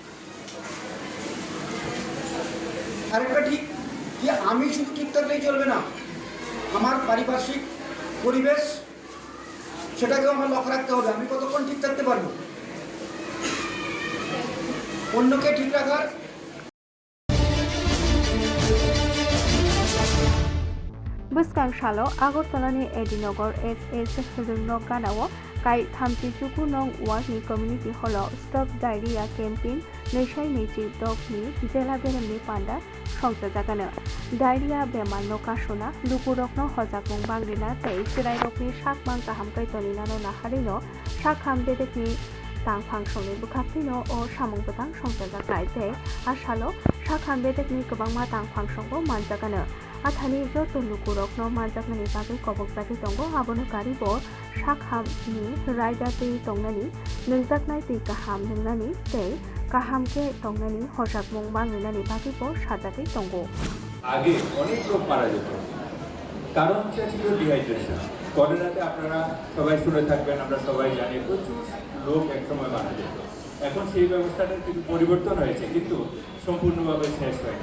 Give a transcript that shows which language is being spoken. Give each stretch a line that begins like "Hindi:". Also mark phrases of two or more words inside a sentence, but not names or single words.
Bangla: আরেকটা ঠিক কি, আমি শুধু ঠিক থাকলেই চলবে না, আমার পারিপার্শ্বিক পরিবেশ সেটাকেও আমার লক্ষ্য রাখতে হবে। আমি কতক্ষণ ঠিক থাকতে পারবো, অন্যকে ঠিক রাখার
Kok Borok: bwskang salo Agartalani Edinogor SS Rungno Ganao kai 32 nong ward ni community holo
English: stop diarrhea campaign
Kok Borok: nesai mechi dog ni jela beremni panda সংযোজাগানো ডায়রিয়া বেমার no kasona lukurokno hojakmung bangrina tei sirairokni sakmang kahamkai toninano naharino sakham bedekni tangphang songni bwkhaktino o samung bwtang songjojaklai tei asalo sakham bedekni kwbangma tangphang songbo manjagano athani joto lukurokno manjaknani bagui kobokjagui tongo abono karibo sakhamni raida tei tongnani nungjaknai tei kaham nungnani tei কাহামকে তংনানি হসাকমং বাংলানি বাকিবো সাজাতে তঙ্গো
Bangla: আগে অনেক লোক মারা যেত, কারণটা ছিল ডিহাইড্রেশন। করোনাতে আপনারা সবাই শুনে থাকবেন, আমরা সবাই জানি প্রচুর লোক একসময় মারা যেত। এখন সেই ব্যবস্থাটা কিন্তু পরিবর্তন হয়েছে, কিন্তু সম্পূর্ণভাবে শেষ হয়নি।